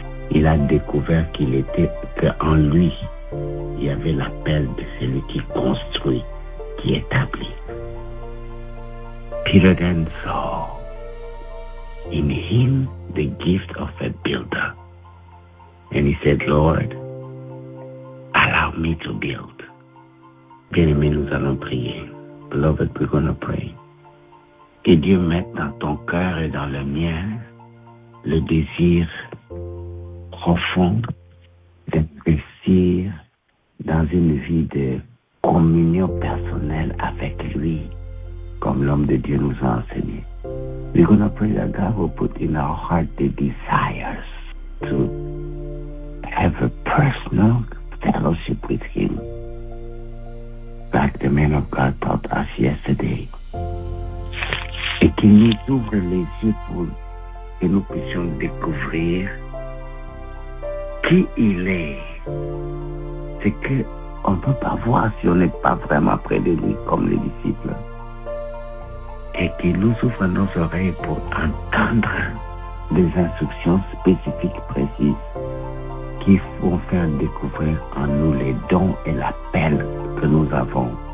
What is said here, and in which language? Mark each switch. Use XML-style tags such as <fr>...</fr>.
<fr>Il a découvert qu'en lui, il y avait l'appel de celui qui construit, qui établit.</fr> <en>Peter then saw in him the gift of a builder. And he said, Lord, allow me to build.</en> <fr>Bien-aimés, nous allons prier.</fr> <en>Beloved, we're going to pray.</en> <fr>Que Dieu mette dans ton cœur et dans le mien le désir profond d'investir dans une vie de communion personnelle avec lui, comme l'homme de Dieu nous a enseigné.</fr> <en>We're going to pray that God will put in our heart the desires to have a personal fellowship with him, like the man of God taught us yesterday.</en> <fr>Et qu'il nous ouvre les yeux pour que nous puissions découvrir qui il est. C'est qu'on ne peut pas voir si on n'est pas vraiment près de lui comme les disciples. Et qu'il nous ouvre nos oreilles pour entendre des instructions spécifiques, précises, qui vont faire découvrir en nous les dons et l'appel que nous avons.</fr>